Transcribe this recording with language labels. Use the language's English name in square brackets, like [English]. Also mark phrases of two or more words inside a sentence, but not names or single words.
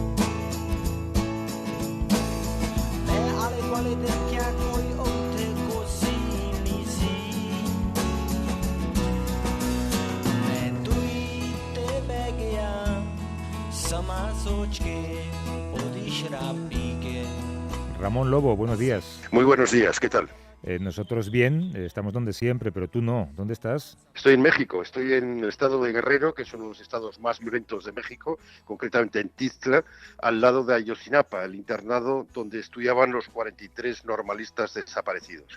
[Punjabi] ਮੈਂ ਆਲੇ ਦੁਆਲੇ ਦੇਖਿਆ ਕੋਈ ਉੱਥੇ ਕੁਰਸੀ ਨਹੀਂ ਸੀ ਮੈਂ ਦੂਰੀ ਤੇ ਬਹਿ ਗਿਆ ਸਮਾਂ ਸੋਚ ਕੇ ਉਹਦੀ ਸ਼ਰਾਬ ਪੀ ਕੇ [Spanish] Ramón Lobo, buenos días. Muy buenos días, ¿qué tal? Nosotros bien, estamos donde siempre, pero tú no. ¿Dónde estás? Estoy en México, estoy en el estado de Guerrero, que es uno de los estados más violentos de México, concretamente en Tizla, al lado de Ayotzinapa, el internado donde estudiaban los 43 normalistas desaparecidos.